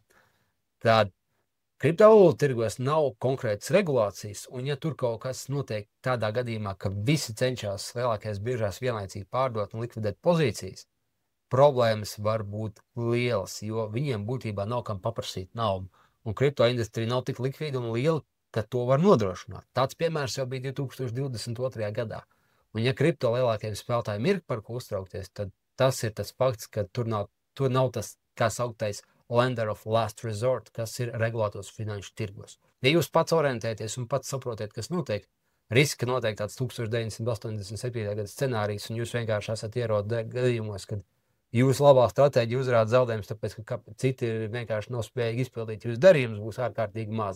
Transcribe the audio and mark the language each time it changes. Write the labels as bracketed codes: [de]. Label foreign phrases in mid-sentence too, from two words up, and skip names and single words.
[lv] Tad kriptovalūtu tirgos nav konkrētas regulācijas, un ja tur kaut kas notiek tādā gadījumā, ka visi cenšas lielākajās biržās vienlaicīgi pārdot un likvidēt pozīcijas, problēmas var būt lielas, jo viņiem būtībā nav kam paprasīt naudu. Un kriptoindustrija nav tik likvīda un liela, ka to var nodrošināt. Tāds piemērs jau bija 2022. gadā. Un ja kripto lielākajiem spēlētājiem ir par ko uztraukties, tad tas ir tas fakts, ka tur nav tas, kā sauktais [en] lender of last resort, [lv] kas ir regulētos finanšu tirgos. Ja jūs pats orientēties un pats saprotiet, kas notiek, riski notiek tāds 1987. gada scenārijs, un jūs vienkārši esat ierodas gadījumos, kad jūsu labā stratēģija uzrāda zaudējumus, tāpēc, ka citi vienkārši nav spējīgi izpildīt jūsu darījumus, būs ārkārtīgi maz.